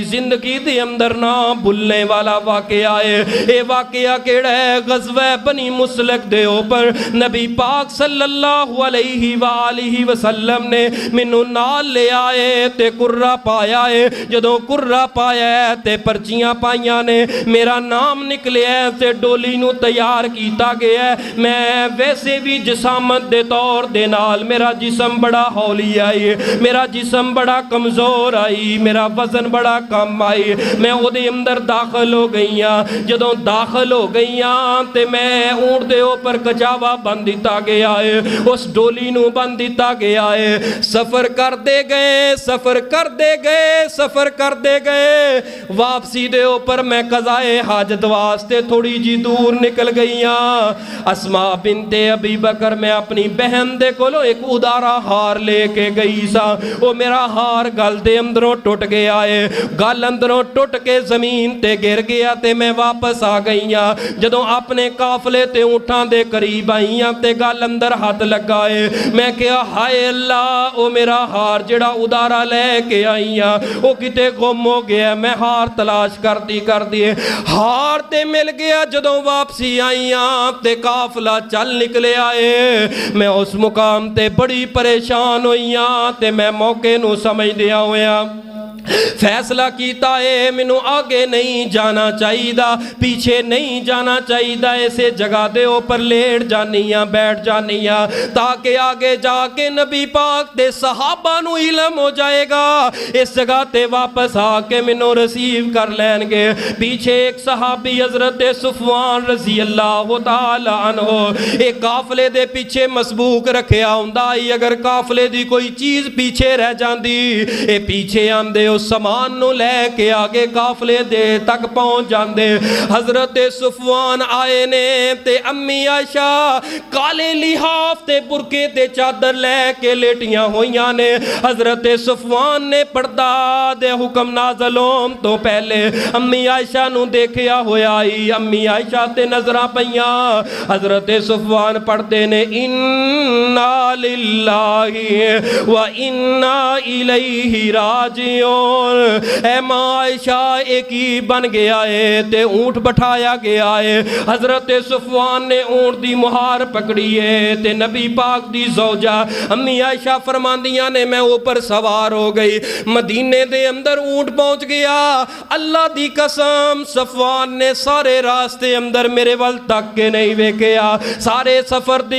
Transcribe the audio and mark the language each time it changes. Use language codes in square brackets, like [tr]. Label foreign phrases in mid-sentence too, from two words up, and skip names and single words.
[pa] زندگی دے اندر نہ بھولنے والا واقعہ ہے اے واقعہ کیڑا ہے غزوہ بنی مسلک دے اوپر نبی پاک [ar] صلی اللہ علیہ وآلہ وسلم [pa] نے منو نال لے آئے تے کرہ پایا ہے جدوں کرہ پایا ہے تے پرچیاں پائیاں نے میرا نام نکلے ہے تے ڈولی نو تیار کیتا گیا ہے میں ویسے بھی جسامت دے طور دے نال میرا جسم بڑا ہولی آئی میرا جسم بڑا کمزور آئی میرا وزن بڑا کم آئی میں او دے اندر داخل ہو گئیاں جدوں داخل ہو گئیاں تے میں اونٹ دے اوپر کجاوا بند دیتا گیا ہے اس ڈولی نو بند دیتا گیا ہے سفر کر دے گئے سفر کر دے گئے سفر کر دے گئے واپسی دے اوپر میں قضائے حاجت واسطے تھوڑی جی دور نکل گئیاں اسماء بنت ابی بکر میں اپنی بہن دے کولو ایک ادارا ہار لے کے گئی سا وہ میرا ہار گل دے اندروں ٹوٹ گیا ہے گل اندروں ٹوٹ کے زمین تے گر گیا تے میں واپس آ گئیاں جدوں اپنے قافلے تے اونٹاں دے قریب آئیاں تے گل اندر ہاتھ لگائے میں کہا ہائے اللہ او میرا ہار جڑا ادارا لے کے آئیاں وہ کتے گم ہو گیا میں ہار تلاش کر دیے ہار تے مل گیا جدوں واپسی آئیاں تے قافلہ چل نکلے آئے میں اس مقام تے بڑی پریشان ہوئیاں تے میں موقع نو سمجھ دیا ہویا فیصلہ کیتا ہے منو آگے نہیں جانا چاہیے دا پیچھے نہیں جانا چاہیے دا ایسے جگہ دے اوپر لیٹ جانیاں بیٹھ جانیاں تاکہ آگے جا کے نبی پاک دے صحابہ نو علم ہو جائے گا اس جگہ تے واپس آ کے منو رسیو کر لین گے پیچھے ایک صحابی حضرت صفوان [ar] رضی اللہ تعالی [pa] عنہ ایک قافلے دے پیچھے مسبوق رکھیا ہوندا اگر قافلے دی کوئی چیز پیچھے رہ جاندی اے پیچھے آندے سامان نو لے کے آگے قافلے دے تک پہنچ جاندے حضرت صفوان آئے نے تے امی عائشہ کالے لحاف تے برکے تے چادر لے کے لیٹیاں ہوئیاں نے حضرت صفوان نے پردہ دے حکم نازلوں تو پہلے امی عائشہ نو دیکھیا ہویا آئی امی عائشہ تے نظرہ پئیاں حضرت صفوان پڑھتے نے انا [ar] للہ و انا الیہ راجعون [pa] اے ماں عائشہ ایک ہی بن گیا ہے تے اونٹ بٹھایا گیا ہے حضرت صفوان نے اونٹ دی مہار پکڑی ہے تے نبی پاک دی زوجہ امی عائشہ فرماندیاں نے میں اوپر سوار ہو گئی مدینے دے اندر اونٹ پہنچ گیا اللہ دی قسم صفوان نے سارے راستے اندر میرے ول تک کے نہیں ویکھیا سارے سفر دے